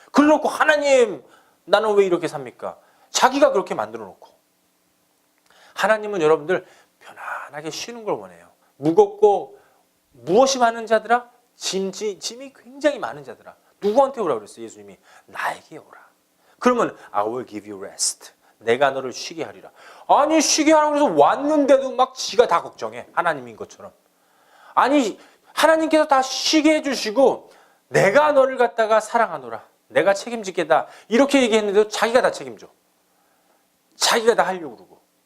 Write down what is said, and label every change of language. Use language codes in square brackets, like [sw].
[ko] 그래놓고 하나님 나는 왜 이렇게 삽니까? 자기가 그렇게 만들어 놓고. 하나님은 여러분들 편안하게 쉬는 걸 원해요. 무겁고 무엇이 많은 자들아? 짐이 굉장히 많은 자들아. 누구한테 오라 그랬어요? 예수님이 나에게 오라. [en] 그러면 I will give you rest. [ko] 내가 너를 쉬게 하리라. 아니 쉬게 하라고 해서 왔는데도 막 지가 다 걱정해. 하나님인 것처럼. 아니 하나님께서 다 쉬게 해주시고 내가 너를 갖다가 사랑하노라. 내가 책임지겠다. 이렇게 얘기했는데도 자기가 다 책임져. 자기가 다 하려고 그러고.